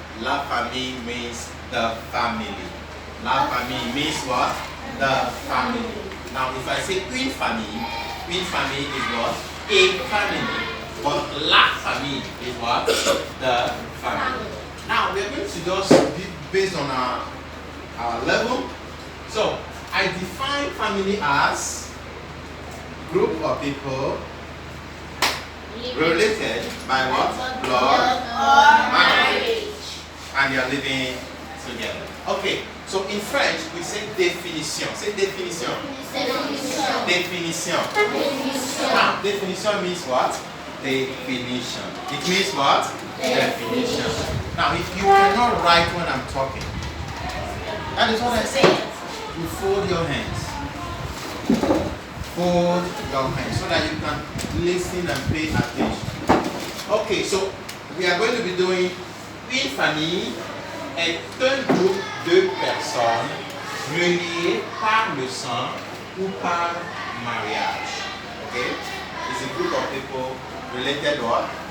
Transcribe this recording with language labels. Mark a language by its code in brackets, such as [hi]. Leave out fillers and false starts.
[fr] La famille [en] means the family. [fr] La famille [en] means what? The family. Now if I say [fr] une famille [en] is what? A family. But [fr] la famille [en] is what? The family. Now we're going to just be based on our level. So I define family as group of people related by what? Blood Or marriage. And you're living together. Okay, so in French we say définition. Say définition. Définition. Now, definition means what? Definition. It means what? Definition. Now, if you cannot write when I'm talking, that is what I say. You fold your hands. Fold your hands so that you can listen and pay attention. Okay, so we are going to be doing [fr] une famille est un groupe de personnes reliées par le sang ou par mariage. [en] Okay? It's a group of people related what?